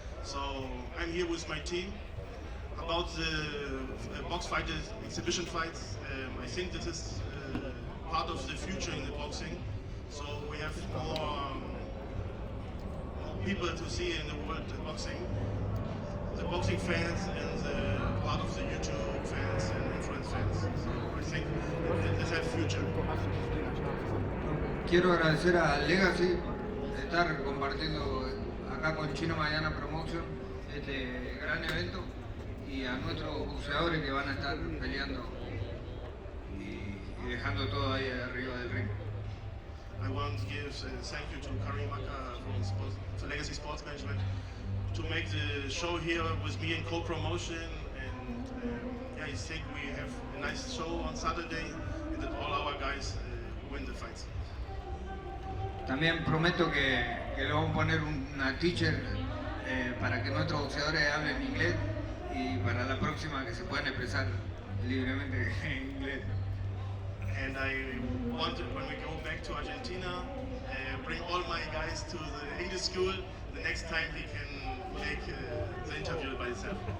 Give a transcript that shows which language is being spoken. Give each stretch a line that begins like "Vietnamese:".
English: So I'm here with my team. About the box fighters, exhibition fights, I think this is part of the future in the boxing. So we have more people to see in the world boxing. The boxing fans and the part of the YouTube fans and influence fans. So I think this has future.
Spanish: Quiero agradecer a Legacy de estar compartiendo acá con Chino Maidana Promotion este gran evento y a nuestros boxeadores que van a estar peleando y dejando todo ahí arriba del ring.
English: I want to give thank you to Karim Aka from Legacy Sports Management to make the show here with me in co-promotion, and yeah, I think we have a nice show on Saturday and that all our guys win the fights.
Spanish: También prometo que le vamos a poner una teacher para que nuestros boxeadores hablen inglés y para la próxima que se puedan expresar libremente en inglés.
English: And I want to, when we go back to Argentina, bring all my guys to the English school. The next time he can make the interview by himself.